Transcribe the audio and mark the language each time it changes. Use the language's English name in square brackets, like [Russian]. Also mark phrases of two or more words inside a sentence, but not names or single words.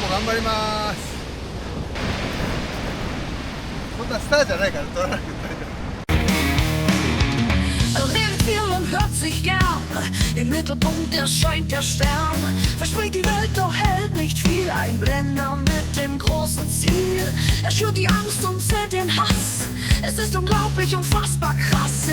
[Japanese] 頑張ります。こんなスターじゃないから撮らなくて大丈夫。 [German] Redet viel und hört sich gern, im Mittelpunkt erscheint der Stern. Verspricht die Welt, doch hält nicht viel. Ein Blender mit dem großen Ziel. Er schürt die Angst und zählt den Hass. Es ist unglaublich, unfassbar krass.